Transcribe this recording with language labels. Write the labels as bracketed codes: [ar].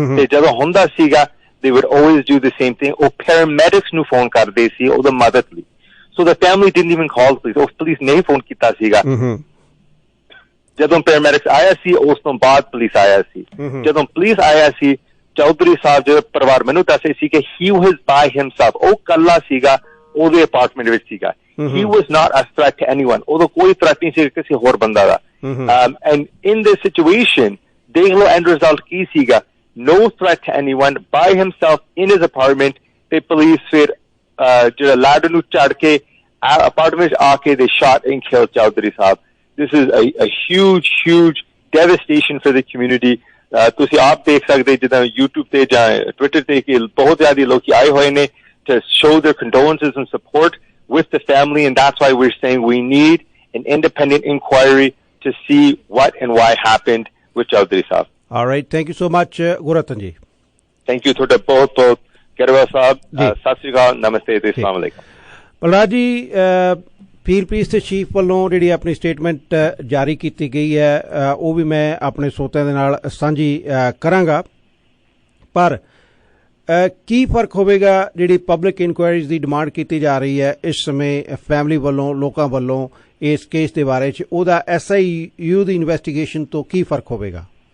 [pa] ਤੇ ਜਦੋਂ ਹੁੰਦਾ ਸੀਗਾ [en] they would always do the same thing, [pa] ਉਹ ਪੈਰਾਮੈਡਿਕਸ ਨੂੰ ਫੋਨ ਕਰਦੇ ਸੀ ਉਹਦਾ ਮਦਦ ਲਈ। [en] so the family didn't even call police, [pa] ਉਹ ਪੁਲਿਸ ਨਹੀਂ ਫੋਨ ਕੀਤਾ ਸੀਗਾ। ਜਦੋਂ ਪੈਰਾਮੈਡਿਕਸ ਆਇਆ ਸੀ ਉਸ ਤੋਂ ਬਾਅਦ ਪੁਲਿਸ ਆਇਆ ਸੀ। ਜਦੋਂ ਪੁਲਿਸ ਆਇਆ ਸੀ ਚੌਧਰੀ ਸਾਹਿਬ ਜਿਹੜਾ ਪਰਿਵਾਰ ਮੈਨੂੰ ਦੱਸੇ ਸੀ ਕਿ [en] he was by himself, [pa] ਉਹ ਕੱਲਾ ਸੀਗਾ ਉਹਦੇ ਅਪਾਰਟਮੈਂਟ ਵਿੱਚ ਸੀਗਾ। [en] he was not a threat to anyone, [pa] ਉਹਦਾ ਕੋਈ threat ਨਹੀਂ ਸੀ ਕਿਸੇ ਹੋਰ ਬੰਦਾ ਦਾ। [en] and in this situation [pa] ਦੇਖ ਲਓ [en] end result [pa] ਕੀ ਸੀਗਾ, [en] no threat to anyone, by himself in his apartment। [pa] ਤੇ ਪੁਲਿਸ ਫਿਰ ਜਿਹੜਾ ਲਾਡ ਨੂੰ ਚੜ ਕੇ ਅਪਾਰਟਮੈਂਟ ਆ ਕੇ [en] they shot and killed [pa] Chaudhary Sahib. [en] this is a huge devastation for the community। [pa] ਤੁਸੀਂ ਆਪ ਦੇਖ ਸਕਦੇ ਜਿੱਦਾਂ YouTube ਤੇ ਜਾਂ Twitter ਤੇ ਕਿ ਬਹੁਤ ਜ਼ਿਆਦਾ ਲੋਕੀ ਆਏ ਹੋਏ ਨੇ [en] to show their condolences and support with the family, and that's why we're saying we need an independent inquiry to see what and why happened with Chaudhary Sahab. All right, thank you so much, Gurratan ji. Thank you [pa] ਤੁਹਾਡਾ ਬਹੁਤ ਬਹੁਤ ਕਰਵਾ ਸਾਹਿਬ, ਸਤਿ ਸ਼੍ਰੀ ਅਕਾਲ, ਨਮਸਤੇ ਤੇ ਅਸਲਾਮ ਅਲੈਕੁਮ। ਬਲਰਾਜ ਜੀ, ਪੀਰ piece ਤੇ chief ਵੱਲੋਂ ਜਿਹੜੀ ਆਪਣੀ ਸਟੇਟਮੈਂਟ ਜਾਰੀ ਕੀਤੀ ਗਈ ਹੈ ਉਹ ਵੀ ਮੈਂ ਆਪਣੇ ਸਰੋਤਿਆਂ ਦੇ ਨਾਲ ਸਾਂਝੀ ਕਰਾਂਗਾ, ਪਰ ਕੀ ਫਰਕ ਹੋਵੇਗਾ ਜਿਹੜੀ ਪਬਲਿਕ ਇਨਕੁਆਇਰੀਜ਼ ਦੀ ਡਿਮਾਂਡ ਕੀਤੀ ਜਾ ਰਹੀ ਹੈ ਇਸ ਸਮੇਂ ਫੈਮਿਲੀ ਵੱਲੋਂ, ਲੋਕਾਂ ਵੱਲੋਂ ਇਸ ਕੇਸ ਦੇ ਬਾਰੇ 'ਚ, ਉਹਦਾ SIU ਦੀ ਇਨਵੈਸਟੀਗੇਸ਼ਨ ਤੋਂ ਕੀ ਫਰਕ ਹੋਵੇਗਾ?